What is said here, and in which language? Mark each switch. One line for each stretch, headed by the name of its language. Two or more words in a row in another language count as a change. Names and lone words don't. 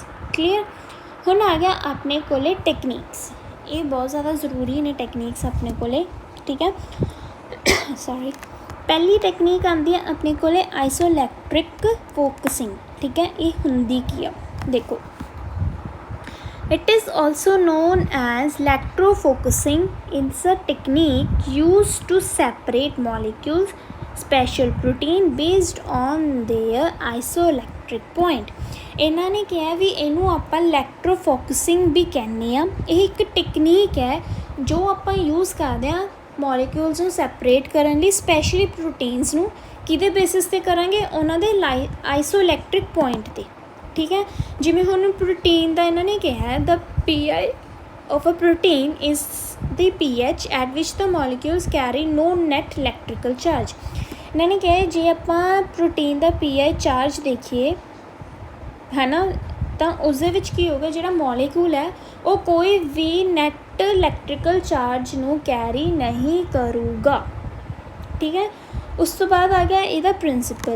Punjabi: ਕਲੀਅਰ। ਹੁਣ ਆ ਗਿਆ ਆਪਣੇ ਕੋਲੇ ਟੈਕਨੀਕਸ। ਇਹ ਬਹੁਤ ਜ਼ਿਆਦਾ ਜ਼ਰੂਰੀ ਨੇ ਟੈਕਨੀਕਸ ਆਪਣੇ ਕੋਲੇ। ਠੀਕ ਹੈ। ਸੌਰੀ। ਪਹਿਲੀ ਟੈਕਨੀਕ ਆਉਂਦੀ ਹੈ ਆਪਣੇ ਕੋਲੇ
English: isoelectric focusing.
Punjabi: ਠੀਕ ਹੈ। ਇਹ ਹੁੰਦੀ ਕੀ ਆ ਦੇਖੋ,
English: it is also known as electrofocusing. It's a technique used to separate molecules special protein based on their isoelectric point।
Punjabi: ਇਹਨਾਂ ਨੇ ਕਿਹਾ ਵੀ ਇਹਨੂੰ ਆਪਾਂ ਇਲੈਕਟ੍ਰੋਫੋਕਸਿੰਗ ਵੀ ਕਹਿੰਦੇ ਹਾਂ। ਇਹ ਇੱਕ ਟੈਕਨੀਕ ਹੈ ਜੋ ਆਪਾਂ ਯੂਜ਼ ਕਰਦੇ ਹਾਂ ਮੋਲੀਕਿਊਲਸ ਨੂੰ ਸੈਪਰੇਟ ਕਰਨ ਲਈ,
English: specially proteins
Punjabi: ਨੂੰ। ਕਿਹਦੇ ਬੇਸਿਸ 'ਤੇ ਕਰਾਂਗੇ? ਉਹਨਾਂ ਦੇ
English: isoelectric point
Punjabi: 'ਤੇ। ਠੀਕ ਹੈ। ਜਿਵੇਂ ਹੁਣ ਪ੍ਰੋਟੀਨ ਦਾ ਇਹਨਾਂ ਨੇ ਕਿਹਾ
English: ਦ PI of a protein is the pH at which the molecules carry no net electrical charge।
Punjabi: ਇਹਨਾਂ ਨੇ ਕਿਹਾ ਜੇ ਆਪਾਂ ਪ੍ਰੋਟੀਨ ਦਾ PI ਚਾਰਜ ਦੇਖੀਏ ਹੈ ਨਾ, ਤਾਂ ਉਸਦੇ ਵਿੱਚ ਕੀ ਹੋਊਗਾ ਜਿਹੜਾ ਮੋਲੀਕਿਊਲ ਹੈ ਉਹ ਕੋਈ ਵੀ
English: net electrical charge
Punjabi: ਨੂੰ ਕੈਰੀ ਨਹੀਂ ਕਰੂਗਾ। ਠੀਕ ਹੈ। ਉਸ ਤੋਂ ਬਾਅਦ ਆ ਗਿਆ ਇਹਦਾ ਪ੍ਰਿੰਸੀਪਲ।